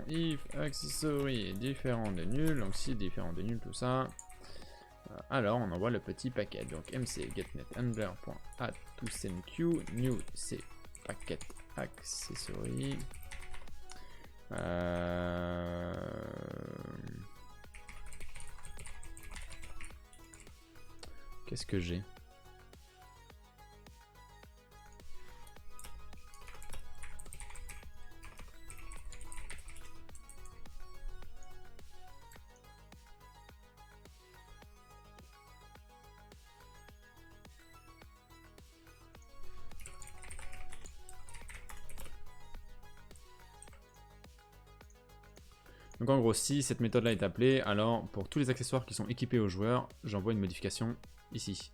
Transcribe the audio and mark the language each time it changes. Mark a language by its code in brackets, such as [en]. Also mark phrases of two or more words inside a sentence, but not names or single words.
[en] If accessory [fr] est différent de nul, donc si différent de nul, tout ça. Alors on envoie le petit paquet. Donc mc getnet [en] handler.add to send queue new [fr] c'est paquet accessory. Qu'est-ce que j'ai? Donc en gros, si cette méthode là est appelée, alors pour tous les accessoires qui sont équipés aux joueurs, j'envoie une modification ici.